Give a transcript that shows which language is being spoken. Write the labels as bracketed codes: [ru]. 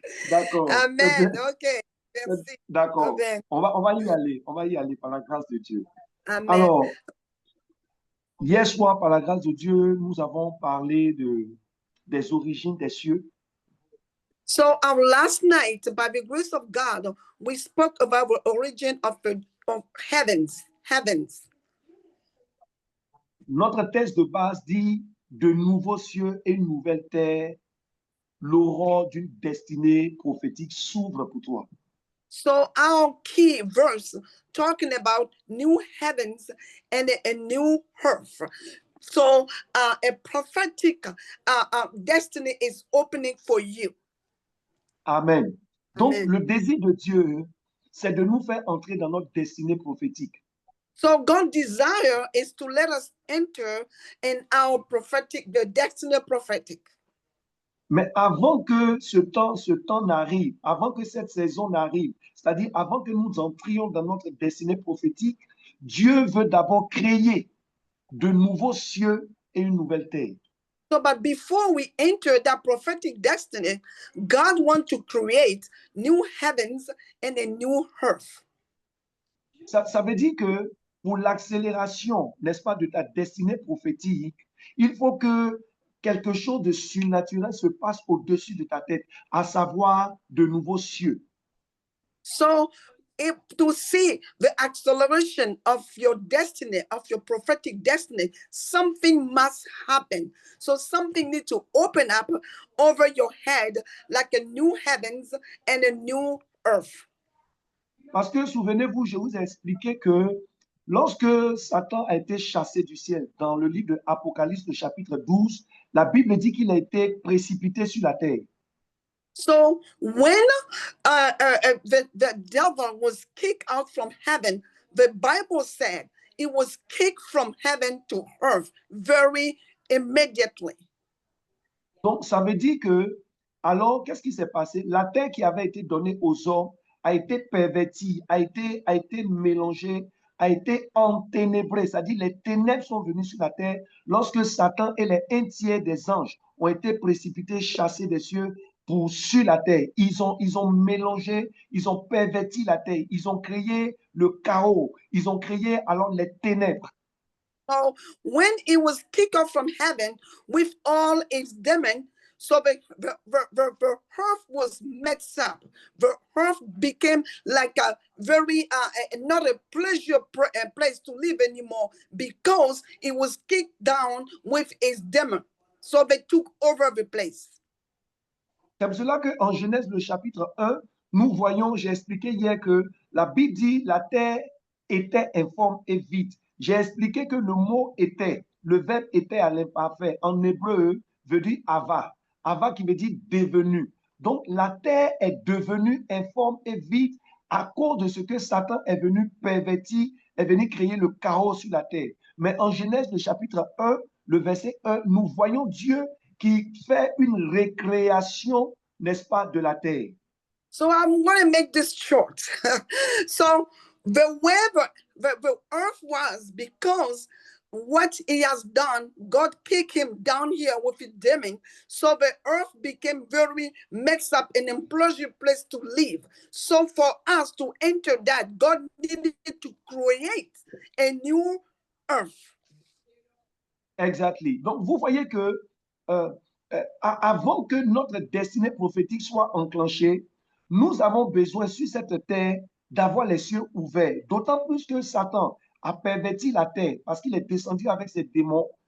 [fr] D'accord. Amen. OK. Merci. D'accord. On va y aller. On va y aller par la grâce de Dieu. Amen. Alors, hier soir, par la grâce de Dieu, nous avons parlé des origines des cieux. [en] So our last night, by the grace of God, we spoke about the origin of heavens. [fr] Notre texte de base dit de nouveaux cieux et une nouvelle terre, l'aurore d'une destinée prophétique s'ouvre pour toi. [en] So our key verse talking about new heavens and a new earth. So a prophetic destiny is opening for you. Amen. [fr] Donc, le désir de Dieu, c'est de nous faire entrer dans notre destinée prophétique. [en] So God's desire is to let us enter in our prophetic, the destiny prophetic. [fr] Mais avant que ce temps n'arrive, avant que cette saison n'arrive, c'est-à-dire avant que nous entrions dans notre destinée prophétique, Dieu veut d'abord créer de nouveaux cieux et une nouvelle terre. [en] So, but before we enter that prophetic destiny, God wants to create new heavens and a new earth. [fr] Ça veut dire que pour l'accélération, n'est-ce pas, de ta destinée prophétique, il faut que quelque chose de surnaturel se passe au-dessus de ta tête, à savoir de nouveaux cieux. [en] So, to see the acceleration of your destiny, of your prophetic destiny, something must happen. So something needs to open up over your head like a new heavens and a new earth. [fr] Parce que souvenez-vous, je vous ai expliqué que lorsque Satan a été chassé du ciel, dans le livre de Apocalypse, le chapitre 12, la Bible dit qu'il a été précipité sur la terre. [en] So when the devil was kicked out from heaven, the Bible said it was kicked from heaven to earth very immediately. [fr] Donc, ça veut dire que, alors, qu'est-ce qui s'est passé? La terre qui avait été donnée aux hommes a été pervertie, a été mélangée, a été enténébrée. C'est-à-dire, les ténèbres sont venues sur la terre lorsque Satan et les 1/3 des anges ont été précipités, chassés des cieux sur la terre. Ils ont mélangé, ils ont perverti la terre, ils ont créé le chaos, ils ont créé alors les ténèbres. [en] So when it was kicked off from heaven with all its demons, so the earth was messed up. The earth became like a very, not a pleasure place to live anymore because it was kicked down with its demon. So they took over the place. [fr] C'est pour cela qu'en Genèse, le chapitre 1, nous voyons, j'ai expliqué hier que la Bible dit la terre était informe et vide. J'ai expliqué que le mot était, le verbe était à l'imparfait. En hébreu, veut dire ava. Ava qui veut dire devenu. Donc la terre est devenue informe et vide à cause de ce que Satan est venu pervertir, est venu créer le chaos sur la terre. Mais en Genèse, le chapitre 1, le verset 1, nous voyons Dieu qui fait une récréation, n'est-ce pas, de la terre. [en] So I'm going to make this short. So the way the earth was, because what he has done, God kicked him down here with his demon. So the earth became very mixed up, an implosion place to live. So for us to enter that, God needed to create a new earth. Exactly. [fr] Donc, vous voyez que avant que notre destinée prophétique soit enclenchée, nous avons besoin sur cette terre d'avoir les cieux ouverts. D'autant plus que Satan a perverti la terre parce qu'il est descendu avec ses démons.